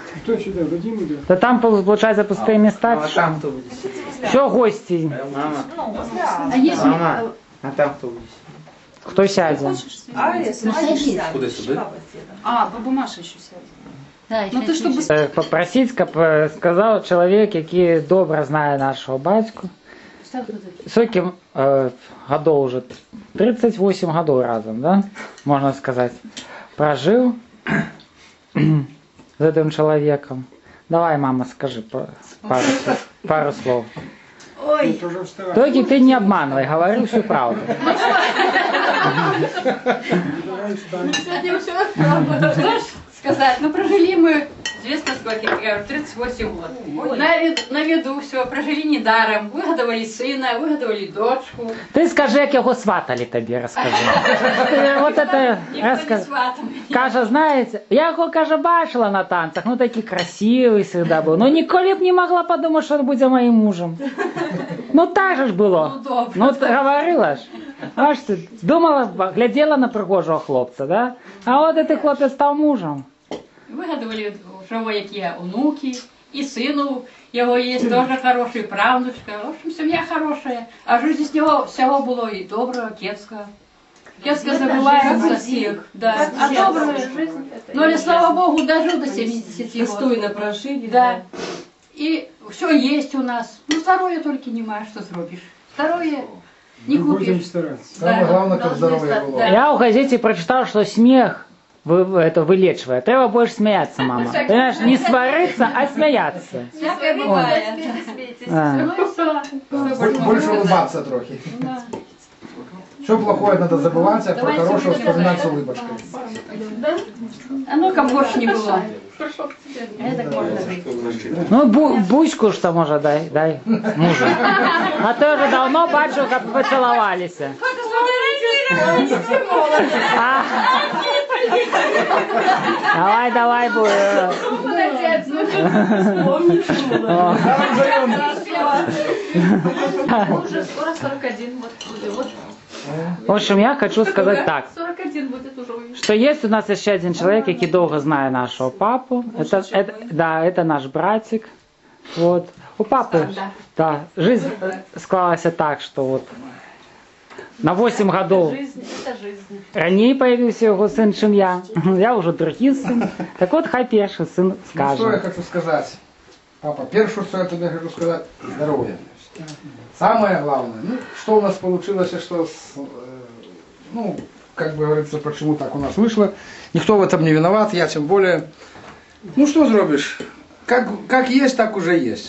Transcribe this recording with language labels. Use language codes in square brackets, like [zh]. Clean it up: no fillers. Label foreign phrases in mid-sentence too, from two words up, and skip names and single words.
[ru] Кто сюда, Вадим идет? Да там, получается, пустые места. А там кто будет? Все, гости. Мама. Ну, возле Анны. А если... Мама. А там кто будет? Кто сядет? А если сядет? Куда сюда? А, баба Маша еще сядет. Да, Ну ты чтобы... Попросить, [uk] сказав чоловік, який добре знає нашого батьку. Скільки годов уже? [ru] 38 годов разом, да? Можно сказать. Прожил с этим человеком. Давай, мама, скажи пару слов. Ой, Тоже вставай. Только ты не обманывай, говори всю правду. Давай встань. что ж сказать, ну прожили мы, известно сколько, я говорю, 38 год. На виду все, прожили недаром, выгодовали сына, выгодовали дочку. [uk] Ти скажи, як його сватали тобі, розкажи. [ru] Вот это Никто не [uk] розкажи. [ru] сватал меня. [uk] Каже, знаєте, я його, каже, бачила на танцях, ну такий красивий завжди був. Ну ніколи б не могла подумати, що він буде моїм мужем. Ну так же ж було. Ну, добре. Ну ти говорила ж. Бачите, думала, глядела на пригожого хлопця, да? А от цей хлопець став мужем. Вигадували, що які онуки, і сину його є теж хороший, правнучка. [ru] В общем, [uk] сім'я хороша. А жизнь з нього всього було і доброго, кепського. Кепсько забувається всіх. [ru] Да. А добрая жизнь. Ну, але, слава Богу, дожил до 70 год. Достойно прожили. Да. И все есть у нас. Ну, здоровье только не маешь, что зробишь. Здоровье не Мы будем купишь. стараться. Да. главное, Должны да. [uk] Я у газеті прочитав, що сміх [ru] это вылечивает. Треба больше смеяться, мама. Понимаешь, не свариться, а смеяться. Всякое бывает. А. Ну и все. Больше улыбаться трохи. Да. Все плохое надо забывать, а про Давайте хорошее будем вспоминать с улыбочкой. А ну-ка, больше не было. Это можно жить. Ну, бучку что може дай мужу. [uk] А то вже давно бачу, як поцілувалися. [ru] А. Давай, Молодец, ну Уже скоро 41 вот. В общем, я хочу сказать так. 41 будет уже. Что есть у нас еще один человек, який долго знает нашего папу. Это наш братик. Вот. У папы да, жизнь склалась так, что вот на 8 годов Жизнь, это жизнь. ранее появился его сын, чем я. Я уже другий сын. Так вот, [uk] хай перший сын [ru] Ну, что я скажет. хочу сказать? Папа, первое, что я тебе хочу сказать, здоровье. Самое главное, ну, что у нас получилось, и что, ну, как бы говорится, почему так у нас вышло. Никто в этом не виноват, я тем более. Ну, что зробишь? Как есть, так уже есть.